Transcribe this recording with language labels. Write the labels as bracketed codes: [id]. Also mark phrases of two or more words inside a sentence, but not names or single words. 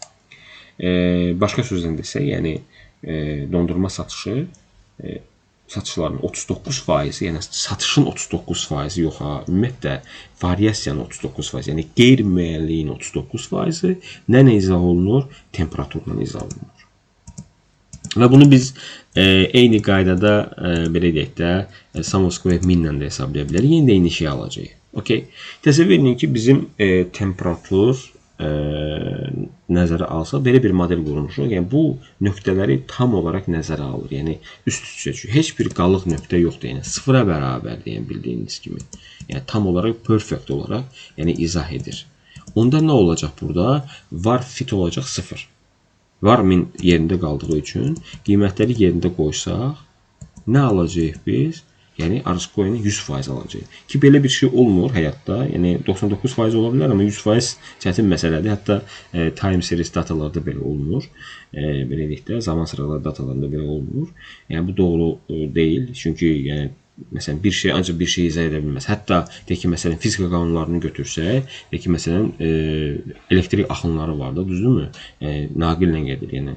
[az] Başqa sözlə desək, yəni dondurma satışı satışların 39%, yəni satışın 39%, yox ha, ümumiyyətlə variasiyanın 39%, yəni qeyri-müəyyənliyin 39% nə izah olunur? Temperaturla izah olunur. Və bunu biz eyni qaydada belə deyək də [en] sum of square [az] minlə də hesablaya bilərik. Yenə də eyni şey alacağıq. Okay. Təsəvvür edin ki, bizim temperatur nəzərə alsa, belə bir model qurmuşuq. Yəni bu nöqtələri tam olaraq nəzərə alır. Yəni üst-üstə düşür. Heç bir qalıq nöqtə yoxdur. Yəni sıfıra bərabərdir, yəni bildiyiniz kimi. Yəni tam olaraq perfect olaraq, yəni izah edir. Onda nə olacaq burada? Var fit olacaq 0. Var min yerində qaldığı üçün qiymətləri yerində qoysaq, nə alacağıq biz? Yəni [en] R square- [az] ni 100% alacaq. Ki belə bir şey olmur həyatda. Yəni 99% ola bilər, amma 100% çətin məsələdir. Hətta [en] time series [az] datalarda belə olmur. Belə deyək də, zaman sıraları datalarında belə olmur. Yəni bu doğru deyil. Çünki yəni məsələn bir şey ancaq bir şey izah edə bilməz. Hətta deyək ki, məsələn fizika qanunlarını götürsək, deyək ki, məsələn elektrik axınları var da, düzdürmü? Naqillə gedir, yəni.